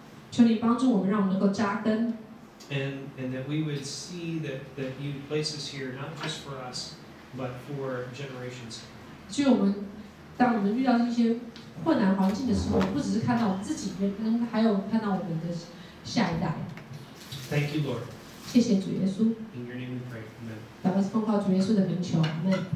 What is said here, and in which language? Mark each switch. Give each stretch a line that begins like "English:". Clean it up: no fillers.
Chinese: 求你帮助我们，让我们能够扎根。
English: And that we would see that you place us here not just for us, but for generations.
Chinese: 所以当我们遇到一些困难环境的时候，不只是看到我们自己，还有看到我们的下一代。
English: Thank you, Lord.
Chinese: 谢谢主耶稣。
English: In your name we pray. Amen.
Chinese: 祷告是奉靠主耶稣的名求，阿们。